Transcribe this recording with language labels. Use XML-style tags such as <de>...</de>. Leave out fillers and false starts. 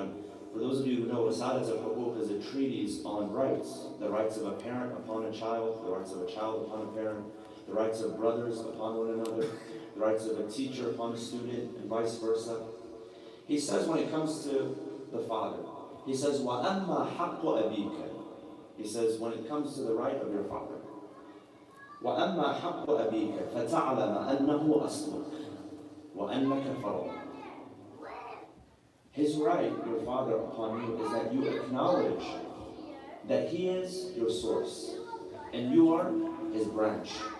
<en>And for those of you who know, Risalat al-Huquq is a treatise on rights. The rights of a parent upon a child, the rights of a child upon a parent, the rights of brothers upon one another, the rights of a teacher upon a student, and vice versa. He says when it comes to the father, He says,</en> <ar>وَأَمَّا حَقُّ أَبِيكَ.</ar> <en>He says, when it comes to the right of your father,</en> <ar>وَأَمَّا حَقُّ أَبِيكَ فَتَعْلَمَ أَنَّهُ أَصْلُكَ وَأَنَّكَ فَرْعُ.</ar> <en>His right, your father, upon you is that you acknowledge that he is your source and you are his branch.</en>